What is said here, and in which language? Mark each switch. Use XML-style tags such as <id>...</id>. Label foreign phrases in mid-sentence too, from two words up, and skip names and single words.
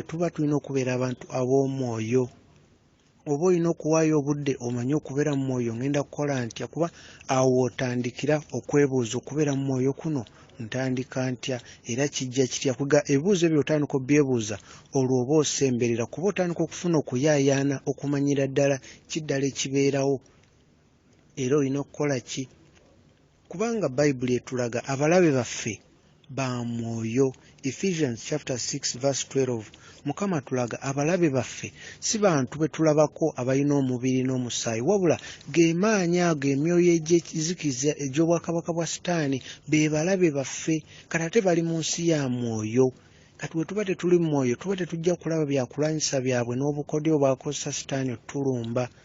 <lg>Tuba tulina okubeera abantu ab'omwoyo. Oba olina okuwaayo obudde omanye okubeera mu mwoyo ngenda kukola ntya, kuba awo w'otandikira okwebuuza okubeera mu mwoyo kuno ntandika ntya era kijja kitya. Kuga ebibuuzo ebyo otandika obyebuuza olwo oba osemberera, kuba otandika okufuna okuyaayaana okumanyira ddala kiddala ekibeerawo era olina okukola ki, kubanga Bayibuli etulaga abalabe baffe ba mwoyo.</lg> <en>Ephesians chapter 6 verse 12,</en> <lg>Mukama tulaga abalabe baffe si bantu be tulabako abalina omubiri n'omusaayi, wabula ge maanyi ago emyoyo egy'ekizikiza egy'obwakabaka bwa Sitaani, be balabe baffe, kati ate bali mu nsi ya mwoyo. Kati bwe tuba tetuli mu mwoyo tuba tetujja kulaba byakulwanyisa byabwe n'obukodyo bwakozesa Sitaani otulumba.</lg>